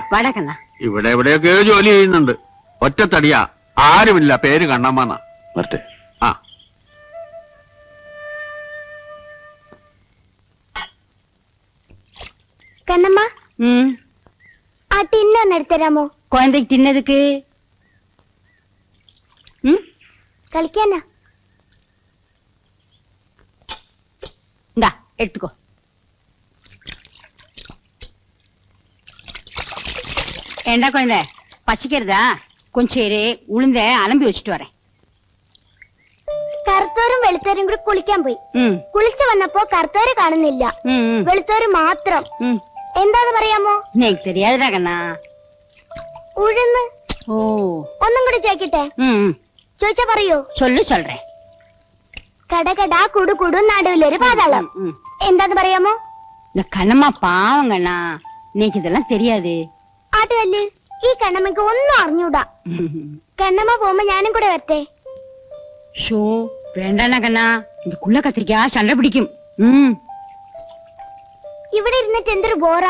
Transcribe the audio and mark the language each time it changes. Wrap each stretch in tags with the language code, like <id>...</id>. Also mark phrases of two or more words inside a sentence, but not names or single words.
<ml>ഇവിടെ എവിടെയൊക്കെയോ ജോലി ചെയ്യുന്നുണ്ട്. ഒറ്റത്തടിയാ, ആരുമില്ല. പേര് കണ്ണമ്മ. വരട്ടെ. ആ, കണ്ണമ്മ, ആ ടിന്നൊന്ന് എടുത്തരാമോ?</ml> <ta>குழந்தைக்கு தின்னதுக்கு</ta> <ml>കളിക്കാനാ.</ml> <ta>இந்தா எடுத்துக்கோ. ஏண்டா குழந்தை, பச்சிக்கிறதா? கொஞ்சம் இரு, உளுந்த அலம்பி வச்சுட்டு வரேன்.</ta> <ml>കറുത്തോരും വെളുത്തോരും കൂടി കുളിക്കാൻ പോയി. കുളിച്ചു വന്നപ്പോ കറുത്തോര് കാണുന്നില്ല, വെളുത്തോര് മാത്രം. എന്താന്ന് പറയാമോ?</ml> <ta>எனக்கு தெரியாதுடா கண்ணா.</ta> <ml>ഉഴുന്ന്.</ml> <ta>ஓ,</ta> <ml>ഒന്നും കൂടി ചോദിക്കട്ടെ? ചോദിച്ചാ പറയൂ?</ml> <ta>சொல்லு சொல்றேன்.</ta> <ml>കടകടാ കുടു കുടു നടുവിലൊരു പാതാളം. എന്താന്ന് പറയാമോ?</ml> <ta>இந்த கண்ணம்மா பாவம் கண்ணா, நீக்கு இதெல்லாம் தெரியாது.</ta> <ml>ആട്ടുവല്ല്, ഈ കണ്ണമ്മക്ക് ഒന്നും അറിഞ്ഞൂടാ. കണ്ണമ്മ പോകുമ്പോ ഞാനും കൂടെ വരട്ടെ?</ml> <ta>ஷோ வேண்டாண்ணா கண்ணா, இந்த குள்ள கத்திரிக்காய் சண்டை பிடிக்கும்.</ta> <ml>ഇവിടെ ഇരുന്നിട്ട് എന്തൊരു ബോറാ.</ml>